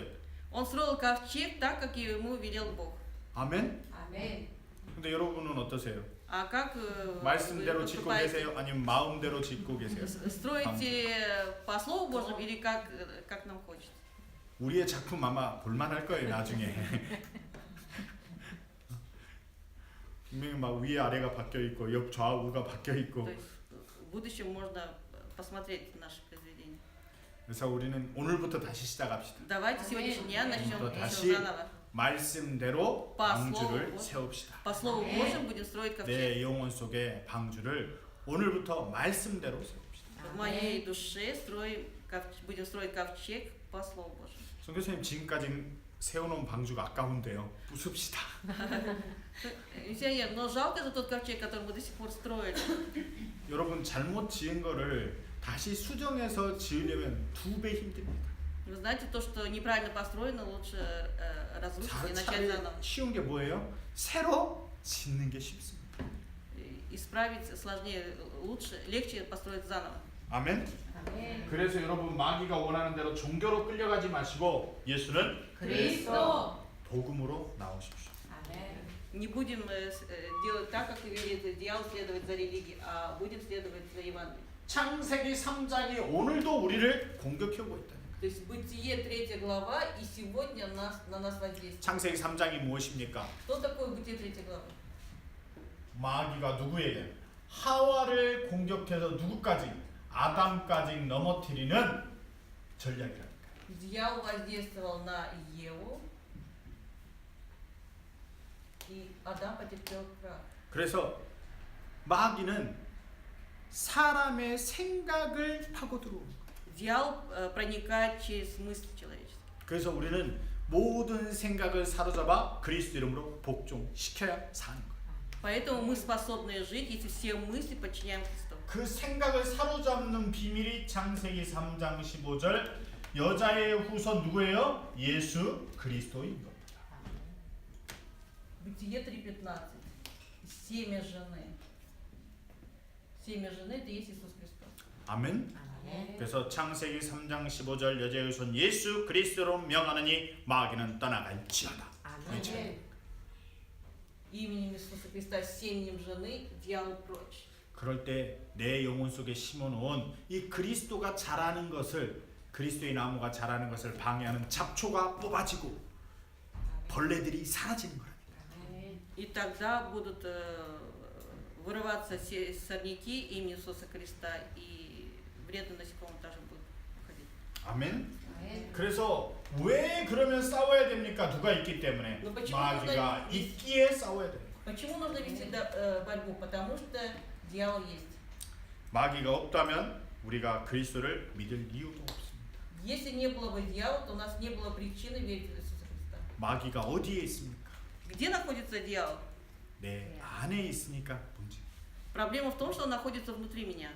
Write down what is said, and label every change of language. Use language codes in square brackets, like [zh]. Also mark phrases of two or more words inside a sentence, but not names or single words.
[ru] Он строил ковчег так, как ему велел Бог. [ko] 아멘. 아멘. 근데 여러분은 어떠세요? [ru] А как [ko] 말씀대로 [ru] вы [ko] 짓고 [ru] поступаете? [ko] 계세요? 아니면 마음대로 짓고 계세요? [ru] Строите по Слову Божьему или как нам хочется? [ko] 우리의 작품 아마 볼만할 거예요 나중에. 분명히 막 위에 아래가 바뀌어 있고 옆 좌우가 바뀌어 있고. [ru] То есть в будущем можно посмотреть наши произведения. [ko] 그래서 우리는 오늘부터 다시 시작합시다. [ru] Давайте с сегодняшнего дня начнем [ko] 또 [ru] еще [ko] 다시 [ru] заново. [ko] 말씀대로 [ru] По [ko] 방주를 [ru] слову. [ko] 세웁시다. [ru] По Слову Божьему будем строить ковчег. [ko] 내 영혼 속에 방주를 오늘부터 말씀대로 세웁시다. [ru] В моей душе будем строить ковчег по Слову Божьему. [ko] 선교사님 지금까지 세워놓은 방주가 아까운데요. 부숩시다. [ru] Миссионер, но жалко же тот ковчег, который мы до сих пор строили. [ko] 여러분 잘못 지은 거를 다시 수정해서 지으려면 2배 힘듭니다. [ru] Вы знаете, то, что неправильно построено, лучше разрушить и начать [ko] 차라리 [ru] заново. [ko] 쉬운 게 뭐예요? 새로 짓는 게 쉽습니다. [ru] Исправить сложнее, лучше, легче построить заново. [ko] 아멘. 아멘. 그래서 여러분 마귀가 원하는 대로 종교로 끌려가지 마시고 예수는 그리스도. 복음으로 나오십시오. 아멘. [ru] Не будем делать так, как велит дьявол, следовать за религией, а будем следовать за Евангелием. [ko] 창세기 3장이 오늘도 우리를 공격해 오고 있다. [ru] То есть Бытие 3 глава и сегодня на нас воздействует. [ko] 창세기 3장이 무엇입니까? [ru] Что такое Бытие 3 глава? [ko] 마귀가 누구에게? 하와를 공격해서 누구까지? 아담까지 넘어뜨리는 전략이랍니다. [ru] Дьявол воздействовал на Еву, и Адам потерпел крах. [ko] 그래서 마귀는 사람의 생각을 파고 들어옵니다. [ru] Дьявол проникает через мысли человеческие. [ko] 그래서 우리는 모든 생각을 사로잡아 그리스도 이름으로 복종시켜야 사는 거예요. [ru] Поэтому мы способны жить, если все мысли подчиняем Христу. [ko] 그 생각을 사로잡는 비밀이 창세기 3장 15절 여자의 후손 누구예요? 예수 그리스도인 겁니다. [ru] Бытие 3:15. Семя жены. Семя жены это есть Иисус Христос. [ko] 아멘. 아멘. 그래서 창세기 3장 15절 여자의 후손 예수 그리스도로 명하느니 마귀는 떠나갈지어다. 아멘. [ru] Именем Иисуса Христа, семенем жены, дьявол прочь. [ko] 그럴 때 내 영혼 속에 심어놓은 이 그리스도가 자라는 것을 그리스도의 나무가 자라는 것을 방해하는 잡초가 뽑아지고 벌레들이 사라지는 거랍니다. 아멘. [ru] И тогда будут вырываться сорняки имени Иисуса Христа, и вредные насекомые тоже будут уходить. [ko] 아멘. 아멘. 그래서 왜 그러면 싸워야 됩니까? 누가 있기 때문에 [ru] 너 почему [ko] 마귀가 [ru] нужно [ko] 있기에 싸워야 돼요. [ru] Почему нужно вести борьбу? Потому что дьявол есть. [ko] 마귀가 없다면 우리가 그리스도를 믿을 이유도 없습니다. [ru] Если не было бы дьявола, то у нас не было причины верить в Иисуса Христа. [ko] 마귀가 어디에 있습니까? [ru] Где находится дьявол? [ko] 내 안에 있으니까 문제. [ru] Проблема в том, что он находится внутри меня.